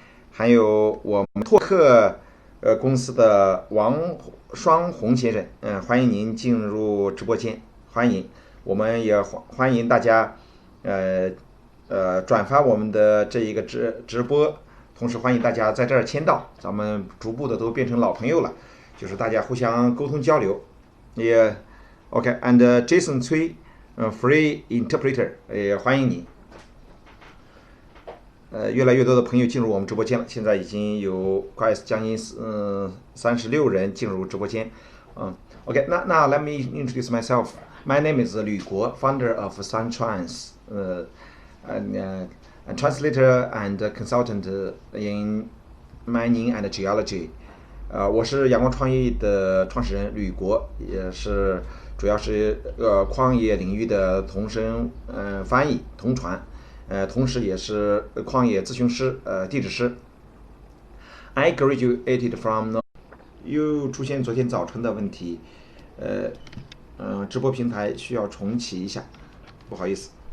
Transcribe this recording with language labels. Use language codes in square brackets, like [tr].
[zh] 还有我们拓客公司的王双红先生，欢迎您进入直播间，欢迎。我们也欢迎大家转发我们的这一个直播。同时欢迎大家在这儿签到，咱们逐步的都变成老朋友了，就是大家互相沟通交流。也 OK， [en] and [zh] Jason 崔， [en] free interpreter， [zh] 也欢迎你。越来越多的朋友进入我们直播间了，现在已经有快将近36人进入直播间。 [en] OK， [zh] 那 [en] let me introduce myself. My name is Lyu Guo, founder of Suntrans, and translator and consultant in mining and geology. [zh] 我是阳光创意的创始人吕国，也是主要是矿业领域的同声翻译同传，同时也是矿业咨询师地质师。 [en] I graduated from [zh] 又出现昨天早晨的问题，直播平台需要重启一下，不好意思。